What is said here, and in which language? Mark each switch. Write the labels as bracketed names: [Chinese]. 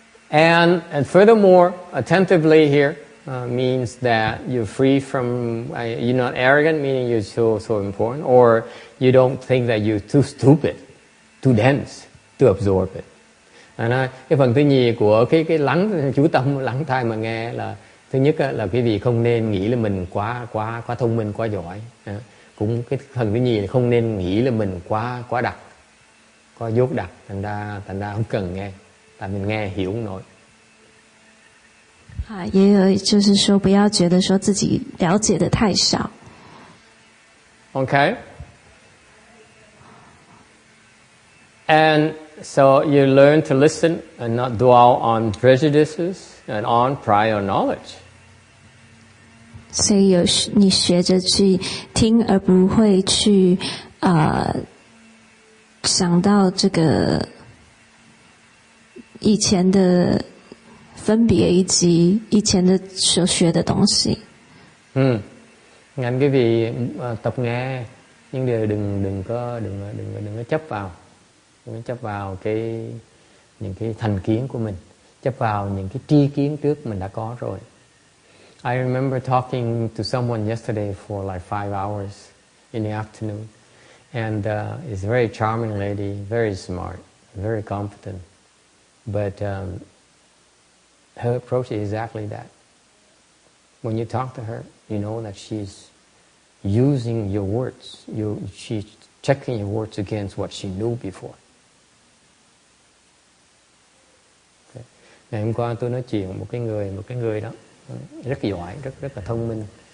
[English] And furthermore, attentively here means that you're free from, you're not arrogant, meaning you're so important, or you don't think that you're too stupid, too dense to absorb it. [Vietnamese] Cái phần thứ nhì của cái lắng chú tâm, lắng tai mà nghe là thứ nhất là quý vị không nên nghĩ là mình quá thông minh, quá giỏi. Cũng cái phần thứ nhì là không nên nghĩ là mình quá đặc, quá dốt đặc, thành ra không cần nghe, tại mình nghe hiểu không nổi. [Chinese] 也有就是说不要觉得说自己了解的太少。 [English] Okay. And so you learn to listen and not dwell on prejudices and on prior knowledge. [Chinese] 所以你学着去听，而不会去想到这个以前的分别以及以前的所学的东西。 [Vietnamese] Ngành quý vị tập nghe, nhưng đừng có chấp vào những cái thành kiến của mình, chấp vào những cái tri kiến trước mình đã có rồi. [English] I remember talking to someone yesterday for like 5 hours in the afternoon, and it's a very charming lady, very smart, very competent, but her approach is exactly that. When you talk to her, you know that she's using your words. She's checking your words against what she knew before. Okay. [Vietnamese] Ngày hôm qua tôi nói chuyện một cái người đó rất giỏi, rất là thông minh.